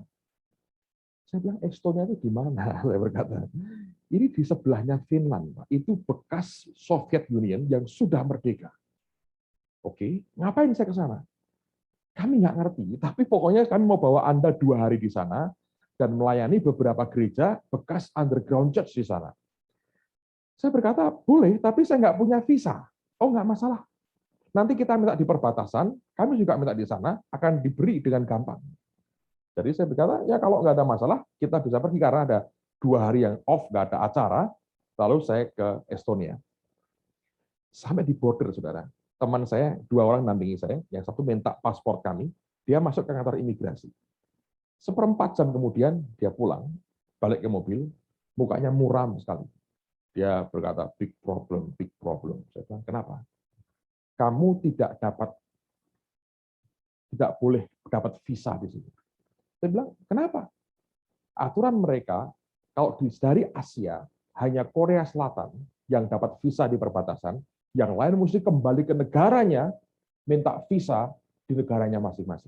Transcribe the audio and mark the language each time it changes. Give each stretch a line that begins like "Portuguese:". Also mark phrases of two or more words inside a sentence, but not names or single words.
Indonesian: Saya bilang, Estonia itu di mana? Saya berkata, ini di sebelahnya Finland, Pak. Itu bekas Soviet Union yang sudah merdeka. Oke, ngapain saya ke sana? Kami nggak ngerti, tapi pokoknya kami mau bawa Anda 2 hari di sana dan melayani beberapa gereja bekas
English: underground church
Indonesian: di sana. Saya berkata, boleh, tapi saya nggak punya visa. Oh, nggak masalah. Nanti kita minta di perbatasan, kami juga minta di sana, akan diberi dengan gampang. Jadi saya berkata, ya kalau nggak ada masalah, kita bisa pergi karena ada 2 hari yang off, nggak ada acara, lalu saya ke Estonia. Sampai di border, saudara. Teman saya, 2 orang nampingi saya, yang satu minta paspor kami, dia masuk ke kantor imigrasi. 1/4 jam kemudian, dia pulang, balik ke mobil, mukanya muram sekali. Dia berkata,
English: big problem, big problem.
Indonesian: Saya bilang, kenapa? Kamu tidak boleh dapat visa di sini. Saya bilang, kenapa? Aturan mereka, kalau dari Asia, hanya Korea Selatan yang dapat visa di perbatasan, yang lain mesti kembali ke negaranya, minta visa di negaranya masing-masing.